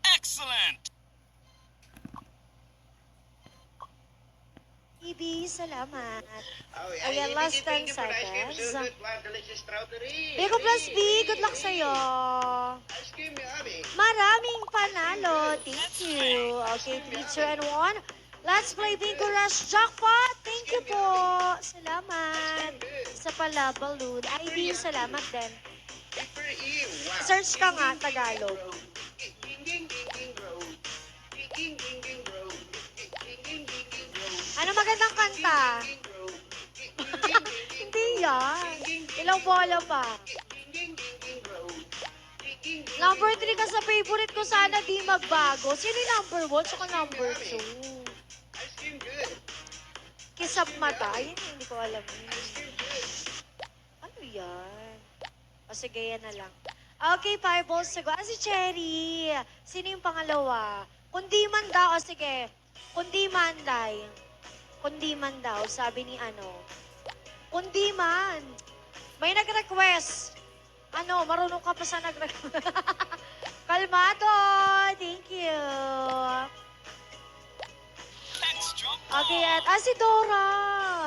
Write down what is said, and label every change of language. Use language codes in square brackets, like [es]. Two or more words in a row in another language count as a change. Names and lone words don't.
[en] Excellent! [tl] Ibi, salamat. Oh, Ayan, [en] last 10 thank you for the ice cream. seconds. So good, wow, delicious strawberry. [tl] Biko plus B, [en] good luck [tl] sa'yo. [en] Ice cream, yummy. [tl] Maraming panalo. [en] Thank you. Okay, 3, 2, and 1. Let's play Bingo Rush Jackpot. Thank you [tl] po. Salamat. Isa pala, balloon. IB, salamat din. [en] Super E, wow. [tl] Search ka nga, Tagalog. Ging, ging, ging, ging, bro. Ging, ging, ging, ging, bro. Ging, ging, ging, ging, bro. Ano magandang kanta? Ging, bro. Ging, ging, ging, ging, Hindi yan. Ilang bola pa. ging, ging, ging, bro. Ging, ging, ging, Number 3 ka sa favorite ko, sana di magbago. Sino yung number 1 tsaka number 2? [en] ice cream good. [tl] Kisap mata. Ayun, hindi ko alam yun. [en] Ice cream good. [tl] Ano yan? O sige, yan na lang. Okay, [en] 5 balls to go. [tl] Ah, si Cherry. Sino yung pangalawa? Kundi man daw. O sige. Kundi man, day. Kundi man daw, sabi ni ano. Kundi man. May nag-request. Ano, marunong ka pa sa nag-request. Kalmado. [en] Thank you. Let's jump [tl] Okay, at si Dora.